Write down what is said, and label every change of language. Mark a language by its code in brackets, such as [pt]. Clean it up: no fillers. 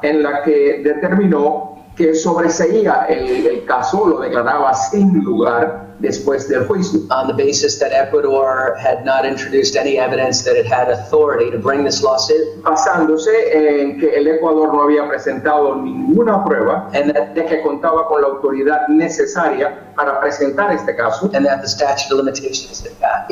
[es] en la que determinó que sobreseía el caso, lo declaraba sin lugar después del juicio, [en] on the basis that Ecuador had not introduced any evidence that it had authority to bring this lawsuit, [es] basándose en que el Ecuador no había presentado ninguna prueba [en] and that [es] de que contaba con la autoridad necesaria para presentar este caso [en] the statute of limitations had passed.